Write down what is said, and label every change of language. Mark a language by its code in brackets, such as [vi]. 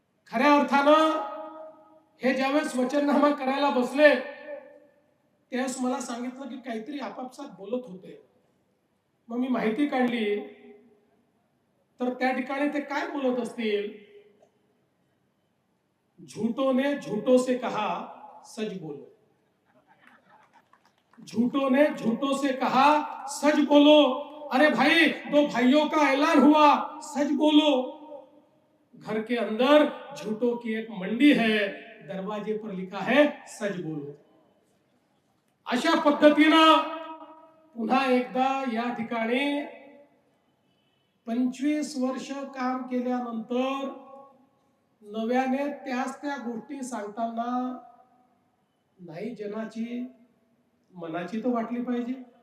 [mr] खऱ्या अर्थानं हे ज्यावेळेस वचननामा करायला बसले त्यावेळेस मला सांगितलं की काहीतरी आपापसात बोलत होते. मग मी माहिती काढली तर त्या ठिकाणी ते काय बोलत असतील, [hi] झूठों ने झूठों से कहा सच बोलो. झूठों ने झूठों से कहा सच बोलो, अरे भाई दो भाइयों का ऐलान हुआ सच बोलो। घर के अंदर झूठों की एक मंडी है, दरवाजे पर लिखा है सच बोलो। [mr] अशा पद्धतीनं पुन्हा एकदा या ठिकाणी 25 वर्ष काम केल्यानंतर नव्याने त्याच त्या गोष्टी सांगताना नाही जनाची मनाची तर वाटली पाहिजे।